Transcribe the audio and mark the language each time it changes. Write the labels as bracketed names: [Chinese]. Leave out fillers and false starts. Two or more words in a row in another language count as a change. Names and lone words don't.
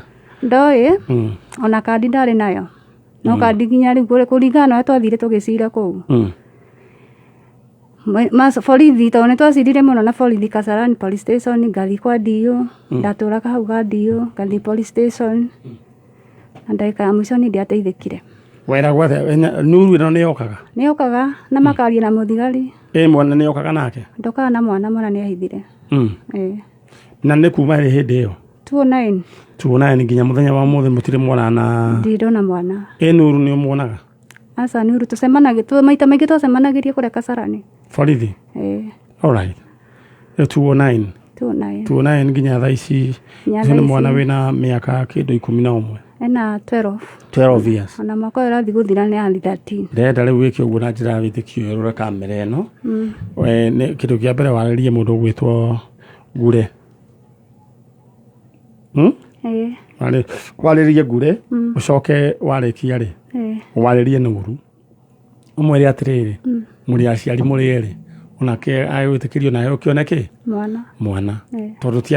[Kikuyu] ndoi ona kandi ndari nayo no kandi ginya riu kuringana na twathire tugicira kuu borithi tondu twacirire muno na borithi Kasarani [English] police station [Kikuyu] ngathi kwa dio ndaturaga hau ga dio ngathi [English] police station [Kikuyu] ndagika ya mwico ni ndiateithikire wera gwathe Nuru ino ni yokaga na makaria na muthigari mwana ni yokaga nake ndokaga na mwana ni ahithire na ni kuma hindi iyo 209 nginya muthenya wa mothe mutire mwana na ndirona mwana Nuru ni umuonaga asa Nuru tusemanaga maita maingi tusemanagirie kure Kasarani borithi [English] all right [Kikuyu] 209 nginya thaa ici ni mwana wina miaka kindu 11 ena [English] 12 years [Kikuyu] ona mwaka ũyũ ũrathiĩ gũthira nĩ ali 13 ndenda rĩu wĩke ũguo na njĩra wĩtĩkio rũre kamera ĩno nĩ kĩndũ kĩa mbere warĩrie mũndũ ũgwĩtwo Ngure warĩrie Ngure ũcoke warĩkia rĩ warĩrie Nuru ũmwĩre atĩrĩrĩ mũrĩ aciari mũrĩ erĩ onake agwĩtĩkĩrio nayo kĩoneke mwana tondũ ti